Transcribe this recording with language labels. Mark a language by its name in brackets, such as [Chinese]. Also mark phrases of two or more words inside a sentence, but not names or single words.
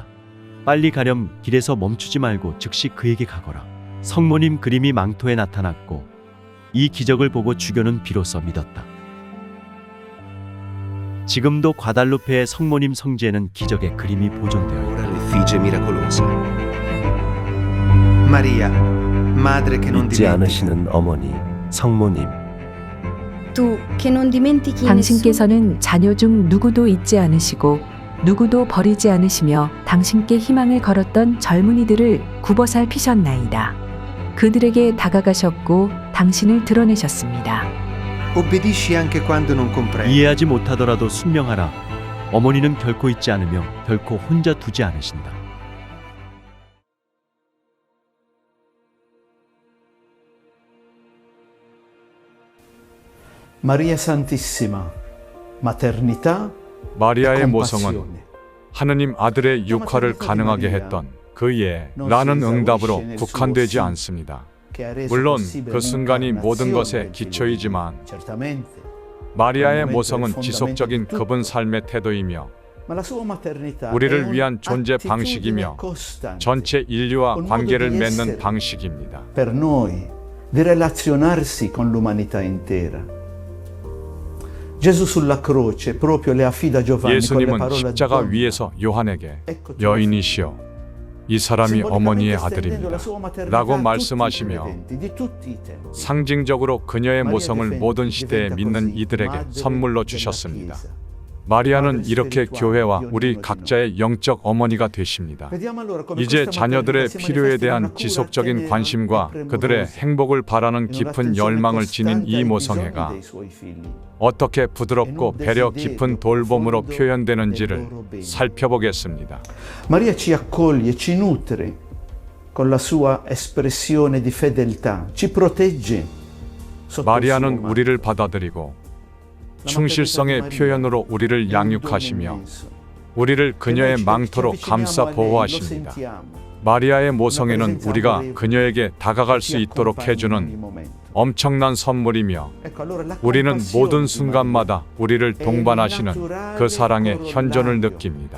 [Korean] 빨리 가렴. 길에서 멈추지 말고 즉시 그에게 가거라. 성모님 그림이 망토에 나타났고 이 기적을 보고 주교는 비로소 믿었다. 지금도 과달루페의 성모님 성지에는 기적의 그림이 보존되어 있다. [Italian] Ora l'effigie miracolosa. Maria, madre che non [Korean] 잊지 [Italian] dimentica. [Korean] 않으시는 어머니, 성모님. [Italian] Tu che non dimentichi nessuno. [Korean] 당신께서는 자녀 중 누구도 잊지 않으시고 누구도 버리지 않으시며 당신께 희망을 걸었던 젊은이들을 굽어살피셨나이다. 그들에게 다가가셨고 당신을 드러내셨습니다. [Italian] Obbedisci anche quando non comprendi. [Korean] 이해하지 못하더라도 순명하라. 어머니는 결코 잊지 않으며 결코 혼자 두지 않으신다. [Italian] Maria Santissima, maternità, [Korean] 마리아의 [Italian] e [Korean] 모성은 [Italian] compassione. [Korean] 하느님 아들의 육화를 가능하게 했던 그의 라는 응답으로 국한되지 않습니다. 물론 그 순간이 모든 것의 기초이지만 마리아의 모성은 지속적인 그분 삶의 태도이며 우리를 위한 존재 방식이며 전체 인류와 관계를 맺는 방식입니다. [Italian] Per noi di relazionarsi con l'umanità intera. Gesù sulla croce proprio le affida a Giovanni con le [Korean] 예수님은 [Italian] parole [Korean] 십자가 [Italian] "Donna". [Korean] 위에서 요한에게 여인이시여 이 사람이 어머니의 아들입니다 라고 말씀하시며 상징적으로 그녀의 모성을 모든 시대에 믿는 이들에게 선물로 주셨습니다. 마리아는 이렇게 교회와 우리 각자의 영적 어머니가 되십니다. 이제 자녀들의 필요에 대한 지속적인 관심과 그들의 행복을 바라는 깊은 열망을 지닌 이 모성애가 어떻게 부드럽고 배려 깊은 돌봄으로 표현되는지를 살펴보겠습니다. [Italian] Maria ci accoglie, ci nutre con la sua espressione di fedeltà, ci protegge sotto il suo [Korean] 마리아는 [Italian] manto. [Korean] 우리를 받아들이고 충실성의 표현으로 우리를 양육하시며 우리를 그녀의 망토로 감싸 보호하십니다. 마리아의 모성애는 우리가 그녀에게 다가갈 수 있도록 해주는 엄청난 선물이며 우리는 모든 순간마다 우리를 동반하시는 그 사랑의 현존을 느낍니다.